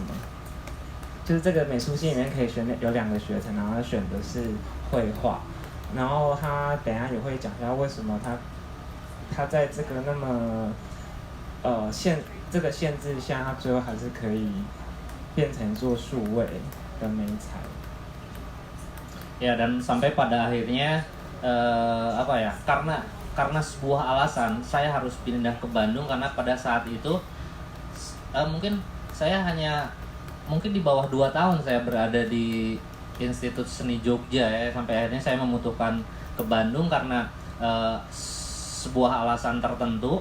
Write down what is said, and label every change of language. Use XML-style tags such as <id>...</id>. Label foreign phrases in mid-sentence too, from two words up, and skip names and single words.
<zh>就是这个美术系里面可以选有2个学程，然后他选的是绘画。然后他等一下也会讲一下为什么他在这个那么这个限制下，他最后还是可以变成做数位的媒材。</zh> <id>Ya, dan sampai pada akhirnya karena sebuah alasan saya harus pindah ke Bandung karena pada saat itu mungkin saya mungkin di bawah 2 tahun saya berada di Institut Seni Jogja ya, sampai akhirnya saya memutuskan ke Bandung karena sebuah alasan tertentu.</id>